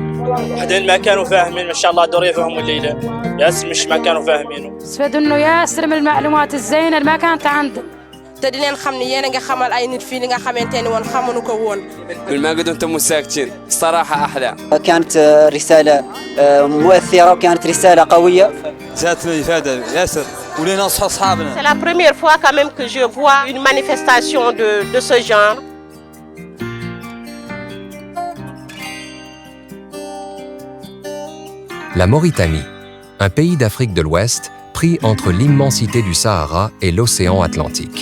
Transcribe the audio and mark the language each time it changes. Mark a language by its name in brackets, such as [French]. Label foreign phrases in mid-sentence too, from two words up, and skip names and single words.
[Hassaniyya] بعدين ما كانوا فاهمين ما شاء الله دور يفهموا الليلة ياس مش ما كانوا فاهمينه استفادوا إنه ياسر من المعلومات الزينة اللي ما كانت عندهم. [Wolof] te di leen xam ni yéen a nga xamal ay nit fii li nga xamante ni woon xamuñu ko woon. [Hassaniyya] ما قدرتم انتم ساكتين صراحه احلى. كانت رساله مؤثره وكانت رساله قويه. جاتنا افاده ياسر ولينا نصحوا اصحابنا. [French] C'est la première fois quand même que je vois une manifestation de ce genre. La Mauritanie, un pays d'Afrique de l'Ouest pris entre l'immensité du Sahara et l'océan Atlantique.